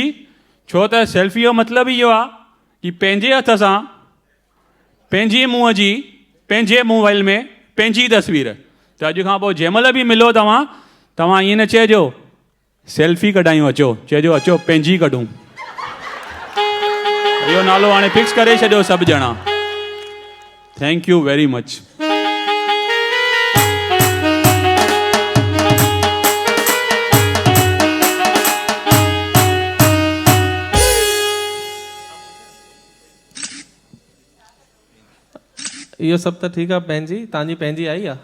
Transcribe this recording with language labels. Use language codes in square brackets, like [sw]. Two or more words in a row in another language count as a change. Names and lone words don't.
[sd] छो त सेल्फी जो मतिलबु इहो आहे कि पंहिंजे हथ सां, पंहिंजे मुंहं जी, पंहिंजे मोबाइल में पंहिंजी तस्वीर। त अॼु खां पोइ जंहिं महिल बि मिलो तव्हां ईअं न चइजो सेल्फी कढायूं, अचो, चइजो अचो पंहिंजी कढूं। इहो नालो हाणे फिक्स करे छॾियो सभु ॼणा। [en] Thank you very much. [sd] इहो सभु त ठीकु आहे। पंहिंजी तव्हांजी पंहिंजी आई आहे?